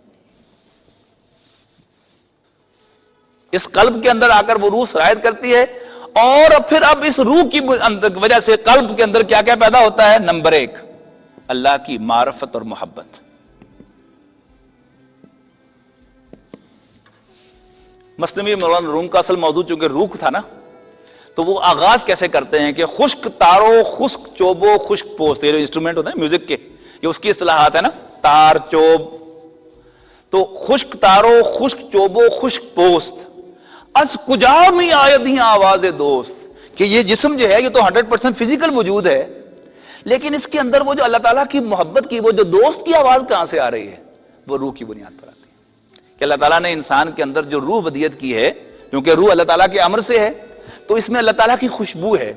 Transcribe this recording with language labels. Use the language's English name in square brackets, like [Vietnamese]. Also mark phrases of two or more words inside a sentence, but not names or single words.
[Urdu] اس قلب کے اندر آ کر وہ روح سرایت کرتی ہے، اور پھر اب اس روح کی وجہ سے قلب کے اندر کیا کیا پیدا ہوتا ہے. نمبر 1، اللہ کی معرفت اور محبت. مثنوی مولانا روم کا اصل موضوع چونکہ روح تھا نا، تو وہ آغاز کیسے کرتے ہیں کہ [Persian] خشک تارو، خشک چوبو، خشک پوست، [Urdu] یہ جو انسٹرومنٹ ہوتے ہیں میوزک کے، یہ اس کی اصطلاحات ہے نا، تار، چوب. [Persian] تو خشک تارو، خشک چوبو، خشک پوست، از کجا میں آید ہی آواز دوست. [Urdu] کہ یہ جسم جو ہے یہ تو 100% فزیکل وجود ہے، لیکن اس کے اندر وہ جو اللہ تعالیٰ کی محبت کی وہ جو دوست کی آواز کہاں سے آ رہی ہے، وہ روح کی بنیاد پر آتی ہے. کہ اللہ تعالیٰ نے انسان کے اندر جو روح ودیت کی ہے، کیونکہ روح اللہ تعالیٰ کے امر سے ہے، تو اس میں اللہ تعالیٰ کی خوشبو ہے.